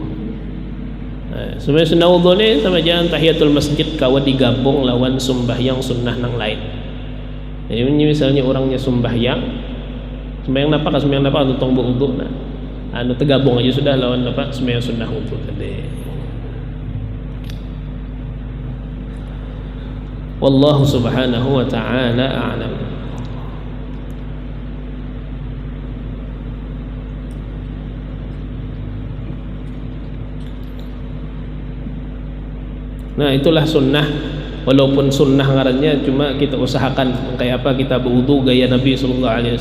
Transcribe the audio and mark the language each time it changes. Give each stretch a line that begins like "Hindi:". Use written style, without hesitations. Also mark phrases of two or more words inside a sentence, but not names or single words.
Banjar: Sebenarnya sunnah wudu ni sama jalan tahiyatul masjid kawan digabung lawan sembahyang sunnah nang lain. Jadi misalnya orangnya sembahyang apa sembahyang apa tentang wudu nah anu tergabung aja sudah lawan apa sembahyang sunnah wudu tadi.
Arabic: والله سبحانه وتعالى أعلم.
Banjar: Nah itulah sunnah, walaupun sunnah ngarannya cuma kita usahakan kayak apa kita berwudu gaya Nabi SAW.